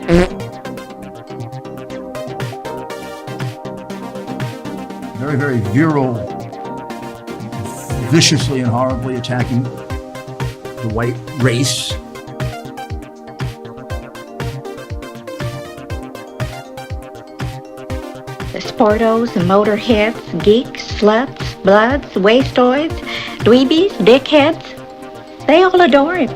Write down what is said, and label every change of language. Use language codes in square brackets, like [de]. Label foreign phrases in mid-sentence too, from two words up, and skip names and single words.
[en] Very, very virile, viciously and horribly attacking the white race. The sportos, motorheads, geeks, sluts, bloods, wastoids, dweebies, dickheads. They all adore him.